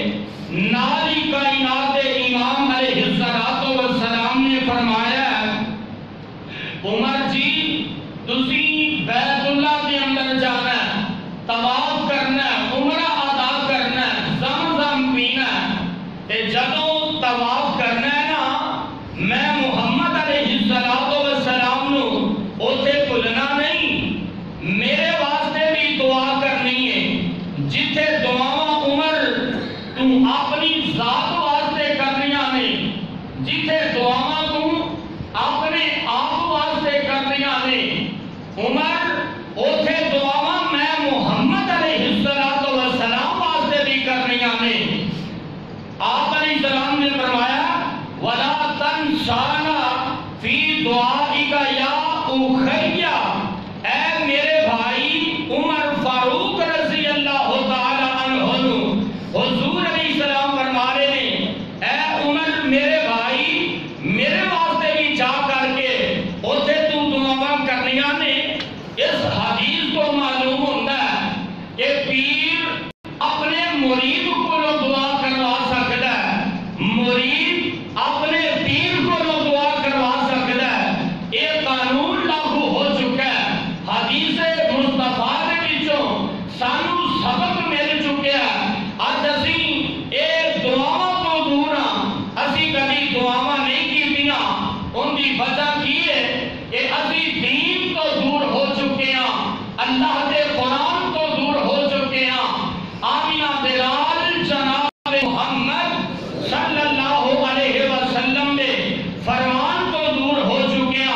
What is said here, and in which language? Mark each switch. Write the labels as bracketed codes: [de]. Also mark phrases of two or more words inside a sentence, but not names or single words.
[pa] ناری کائنات امام علیہ السلام نے فرمایا عمر جی تسی بیت اللہ کے اندر جانا ہے، طواف کرنا ہے، عمرہ ادا کرنا ہے، زمزم پینا ہے. تے جدوں طواف کرنا ہے نا میں محمد علیہ السلام نو اوتھے بھولنا نہیں، میرے واسطے بھی دعا کرنی ہے. جتھے دعاواں عمر تو اپنی ذات واسطے کرنیاں نے، جتھے دعاواں تو اپنے آپ واسطے عمر اوتھے دعاواں میں محمد علیہ السلام واسطے بھی کرنیاں نے. [ur] آپ علیہ السلام نے فرمایا [ar] وَلَا تَنْسَانَا فِي دُعَائِكَ يَا أُخَيَّ، [ur] اے میرے بھائی عمر فاروق رضی اللہ تعالی عنہ. حضور علیہ السلام فرما رہے ہیں اے عمر میرے بھائی میرے واسطے بھی جا کر کے [pa] اوتھے تو دعاواں کرنیاں نے. [ur] اس حدیث کو معلوم ہوتا ہے کہ پیر اپنے مرید کو دعا کروا سکتا ہے، مرید اپنے پیر کو دعا کروا سکتا ہے. یہ قانون لاگو ہو چکا ہے. حدیث مصطفیٰ کے [pa] وچوں سانو [ur] سبق مل چکا ہے. [pa] اج اسی اے دعاواں تو دور ہاں، اسی کبھی دعاواں نہیں کیتیاں. ان دی وجہ کی ہے کہ اسی دین تو دور ہو چکے ہیں، اللہ دے قرآن تو دور ہو چکے ہیں، آمینہ دلال جناب محمد صلی اللہ علیہ وسلم دے فرمان تو دور ہو چکے ہیں.